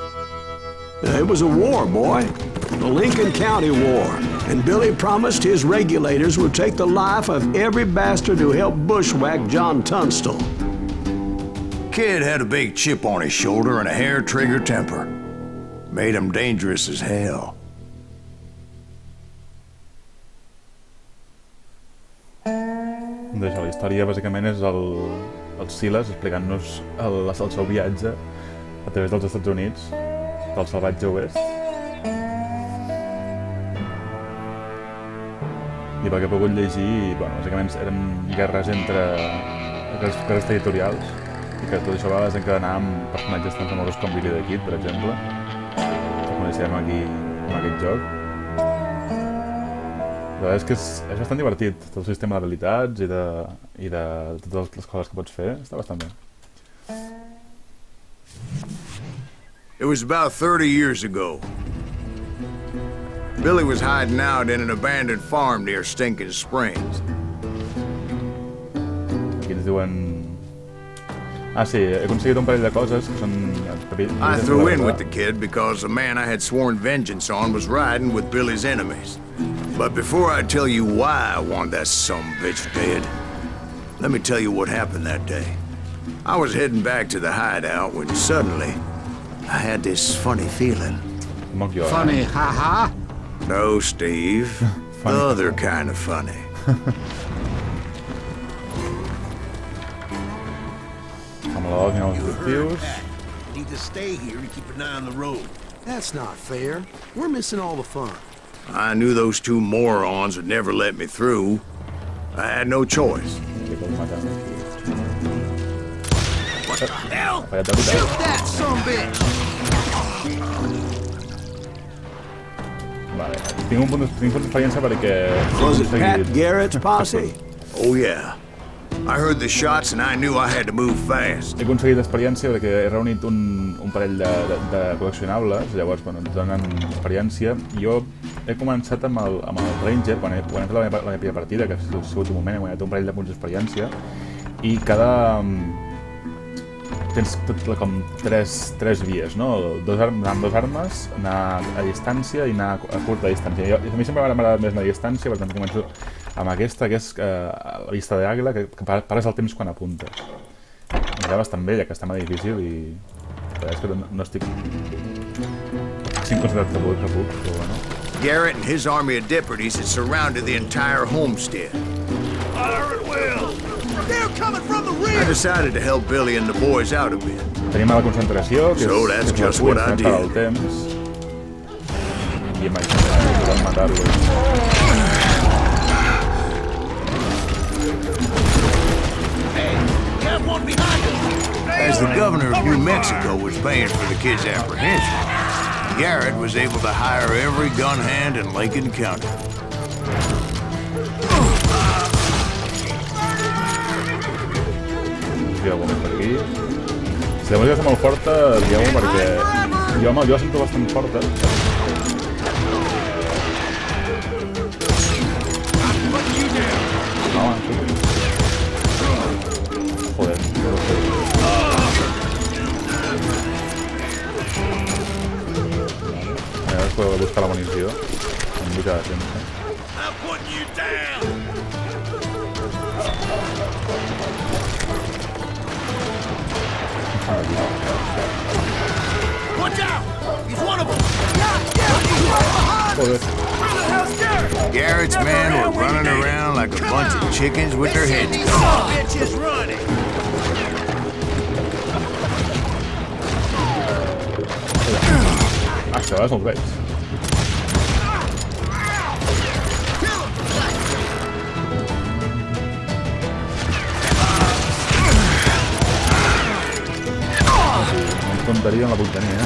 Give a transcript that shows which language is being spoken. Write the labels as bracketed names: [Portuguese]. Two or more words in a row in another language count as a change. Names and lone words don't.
[English] It was a war, boy. The Lincoln County War. And Billy promised his regulators would take the life of every bastard who helped bushwhack John Tunstall. Kid had a big chip on his shoulder and a hair-trigger temper. Made him dangerous as hell. [Catalan] Doncs la història bàsicament és el Silas explicant-nos el seu viatge a través dels Estats Units, del salvatge oest. I pel que he pogut llegir, bueno, bàsicament eren guerres entre guerres territorials i que tot això va desencadenar amb personatges tan famosos com Billy the Kid, per exemple, que coneixem aquí en aquest joc. La veritat és que és bastant divertit, tot el sistema d'habilitats i de totes les coses que pots fer, està bastant bé. [English] It was about 30 years ago. Billy was hiding out in an abandoned farm near Stinking Springs. [Catalan] Aquí ens diuen... Ah, sí, he aconseguit un parell de coses que són... [English] I threw in with the kid because the man I had sworn vengeance on was riding with Billy's enemies. But before I tell you why I want that sumbitch dead, let me tell you what happened that day. I was heading back to the hideout when suddenly I had this funny feeling. Funny, ha-ha? No, Steve. The other kind of funny. You need to stay here and keep an eye on the road. That's not fair. We're missing all the fun. I knew those two morons would never let me through. I had no choice. What the hell? Shoot that sumbitch! [Catalan] Vale, tinc un punt d'experiència perquè... [English] Was it Pat Garrett's posse? Oh yeah. I heard the shots and I knew I had to move fast. [Catalan] He aconseguit experiència perquè he reunit un parell de col·leccionables, llavors bueno, ens donen experiència. Jo he començat amb el Ranger, quan he fet la meva primera partida, que ha sigut un moment, he guanyat un parell de punts d'experiència, i cada tens com tres vies, no? Anar amb 2 armes, anar a distància i anar a curta distància. A mi sempre m'ha agradat més la distància, per tant començo amb aquesta, que és la vista d'àguila, que pares el temps quan apuntes. Em va bastant bé, ja que està molt difícil i la veritat és que no estic 5 concentrat que puc, però bueno. [English] Garrett and his army of deputies had surrounded the entire homestead. Fire at will! They're coming from the rear! I decided to help Billy and the boys out a bit. [Catalan] Tenim la concentració, que [English] So that's [Catalan] és [English] just what I did. [Catalan] el temps. I imagina't, podem matar-los. [English] As the governor of New Mexico was paying for the kids' apprehension, Garrett was able to hire every gun hand in Lincoln County. [Catalan] Digueu-ho per aquí. Si la música està molt forta, digueu-ho perquè jo la sento bastant forta. No, joder, no ho sé. A veure, podeu buscar la munició. Amb mica de temps, [English] I'm putting you down! Watch out! He's one of them! [Catalan] Joder. [English] Garrett's men were running around like a bunch of chickens with their heads cut. Bitches running! [Catalan] Això és el Greaves. Una tonteria en la puntania,